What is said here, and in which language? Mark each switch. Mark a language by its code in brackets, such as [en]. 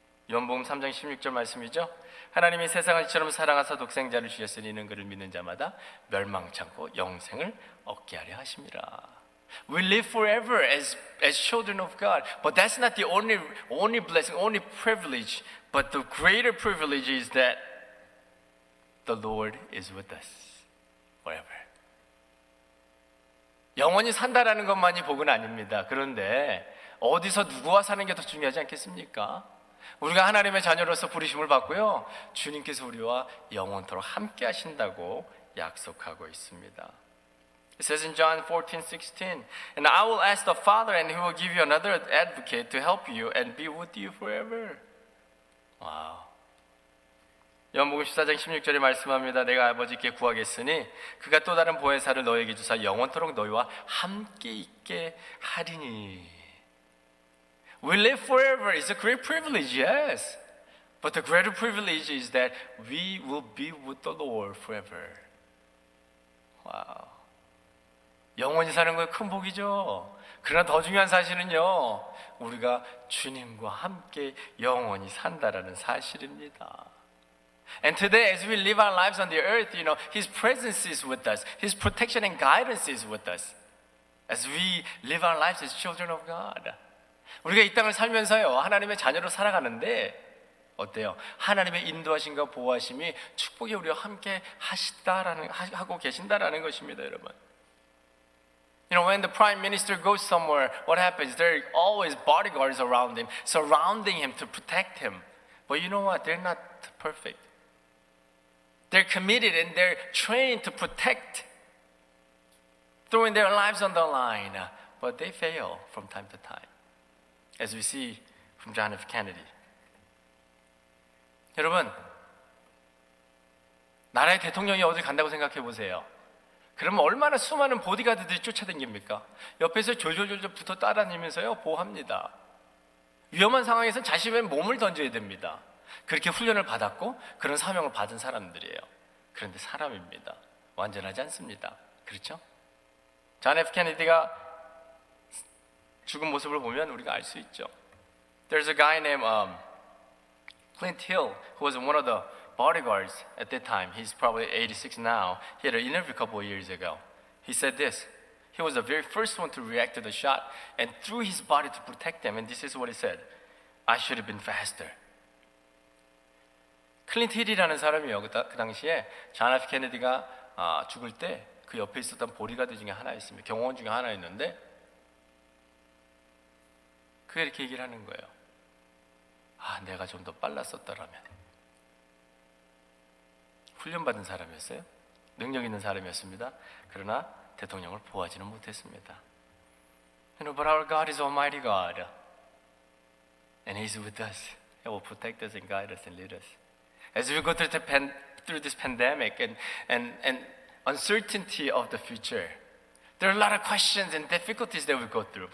[ko] 요한복음 3장 16절 말씀이죠. 하나님이 세상을 이처럼 사랑하사 독생자를 주셨으니 이는 그를 믿는 자마다 멸망치 않고 영생을 얻게 하려 하심이라. [en] We live forever as children of God, but that's not the only blessing, only privilege. But the greater privilege is that the Lord is with us. Forever. [ko] 영원히 산다라는 것만이 복은 아닙니다. 그런데 어디서 누구와 사는 게 더 중요하지 않겠습니까? 우리가 하나님의 자녀로서 부르심을 받고요, 주님께서 우리와 영원토록 함께 하신다고 약속하고 있습니다. [en] It says in John 14:16, And I will ask the Father, and He will give you another advocate to help you and be with you forever. 와우. [ko] 요한복음 14장 16절에 말씀합니다. 내가 아버지께 구하겠으니 그가 또 다른 보혜사를 너에게 주사 영원토록 너희와 함께 있게 하리니. [en] We live forever. It's a great privilege, yes. But the greater privilege is that we will be with the Lord forever. 와우. [ko] 영원히 사는 건 큰 복이죠. 그러나 더 중요한 사실은요, 우리가 주님과 함께 영원히 산다라는 사실입니다. [en] And today, as we live our lives on the earth, His presence is with us. His protection and guidance is with us. As we live our lives as children of God. [ko] 우리가 이 땅을 살면서요, 하나님의 자녀로 살아가는데 어때요? 하나님의 인도하심과 보호하심이 축복이 우리와 함께 하고 계신다라는 것입니다, 여러분. [en] When the prime minister goes somewhere, what happens? There are always bodyguards around him, surrounding him to protect him. But you know what? They're not perfect. They're committed and they're trained to protect, throwing their lives on the line. But they fail from time to time, as we see from John F. Kennedy. [ko] 여러분, 나라의 대통령이 어딜 간다고 생각해 보세요. 그러면 얼마나 수많은 보디가드들이 쫓아다닙니까? 옆에서 졸졸졸 붙어 따라다니면서요, 보호합니다. 위험한 상황에서 자신의 몸을 던져야 됩니다. 그렇게 훈련을 받았고 그런 사명을 받은 사람들이에요. 그런데 사람입니다. 완전하지 않습니다. 그렇죠? 존 F. 케네디가 죽은 모습을 보면 우리가 알 수 있죠. [en] There's a guy named Clint Hill who was one of the bodyguards at that time. He's probably 86 now. He had an interview a couple of years ago. He said this. He was the very first one to react to the shot and threw his body to protect them. And this is what he said. I should have been faster. [ko] 클린트 힐이라는 사람이요. 그 당시에 존 F. 케네디가 죽을 때 그 옆에 있었던 보디가드 중에 하나였습니다. 경호원 중에 하나였는데 그가 이렇게 얘기를 하는 거예요. 내가 좀 더 빨랐었더라면. 훈련받은 사람이었어요. 능력 있는 사람이었습니다. 그러나 대통령을 보호하지는 못했습니다. [en] But our God is Almighty God, and He's with us. He will protect us and guide us and lead us. As we go through this pandemic and uncertainty of the future, there are a lot of questions and difficulties that we go through.